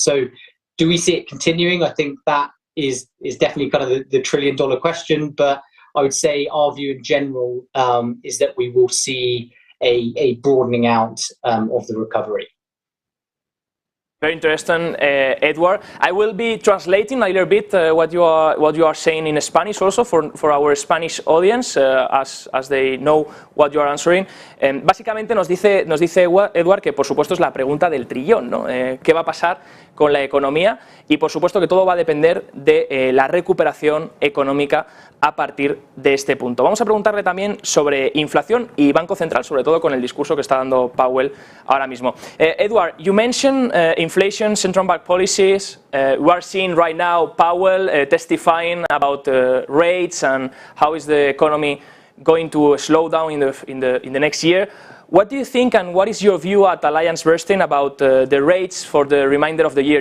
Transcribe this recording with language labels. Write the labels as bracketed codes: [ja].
[en] So do we see it continuing? I think that is definitely kind of the trillion-dollar question, but I would say our view in general is that we will see a broadening out of the recovery. Very interesting, Edward. I will be translating a little bit what you are saying in Spanish also for our Spanish audience, as they know what you are answering. [es] Básicamente nos dice Edward que por supuesto es la pregunta del trillón, ¿no? ¿Qué va a pasar con la economía? Y por supuesto que todo va a depender de la recuperación económica a partir de este punto. Vamos a preguntarle también sobre inflación y Banco Central, sobre todo con el discurso que está dando Powell ahora mismo. [en] Edward, you mentioned inflation, central bank policies. We are seeing right now Powell testifying about rates and how is the economy going to slow down in the next year. What do you think, and what is your view at Alliancebernstein about the rates for the remainder of the year?